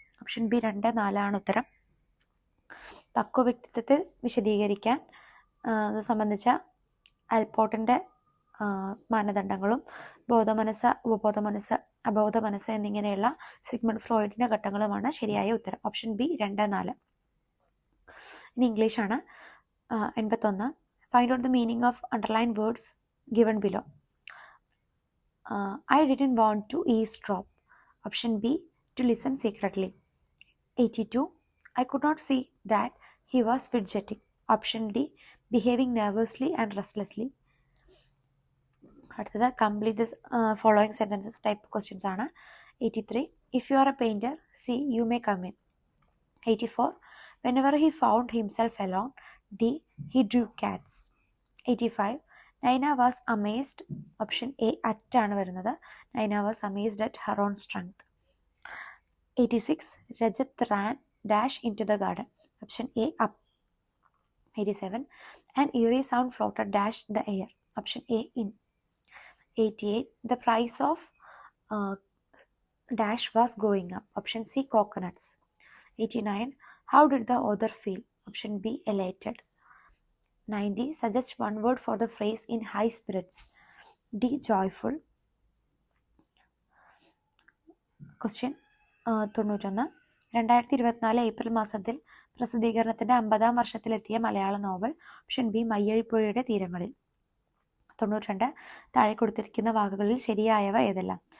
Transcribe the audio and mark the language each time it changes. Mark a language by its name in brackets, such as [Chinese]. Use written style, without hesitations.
[Malayalam] Option B 2, 4 ആണ് ഉത്തരം. പക്വ വ്യക്തിത്വത്തെ വിശദീകരിക്കാൻ സംബന്ധിച്ച ആൽപോർട്ടിന്റെ മാനദണ്ഡങ്ങളും ബോധമനസ്സ്, ഉപബോധ മനസ്സ്, അബോധ മനസ്സ് എന്നിങ്ങനെയുള്ള സിഗ്മണ്ട് ഫ്രോയിഡിന്റെ ഘട്ടങ്ങളുമാണ് ശരിയായ ഉത്തരം. Option B 2, 4. ഇനി [English] ഇംഗ്ലീഷാണ്. [Malayalam] 81. [English] Find out the meaning of underline words given below. I didn't want to eavesdrop. Option B to listen secretly. 82. I could not see that he was fidgeting. Option D behaving nervously and restlessly. അടുത്തത് complete this following sentences type questions ആണ്. 83 if you are a painter C you may come in. 84 whenever he found himself alone D he drew cats. 85 Naina was amazed. [Malayalam] Option A at ആണ് വരുന്നത്. [English] Naina was amazed at her own strength. 86 Rajat ran dash into the garden. Option A up. 87 An eerie sound floated dash the air. Option A in. 88 The price of dash was going up. Option C coconuts. 89 How did the author feel? Option B elated. 90 Suggest one word for the phrase in high spirits. D joyful. [Malayalam] Question 91 2024 April മാസത്തിൽ പ്രസിദ്ധീകരണത്തിന്റെ 50-ാം വർഷത്തിലെത്തിയ മലയാള novel. Option B മയ്യഴിപ്പുഴയുടെ തീരങ്ങളിൽ. 92 താഴെ കൊടുത്തിരിക്കുന്ന വാക്കുകളിൽ ശരിയായവ ഏതെല്ലാം?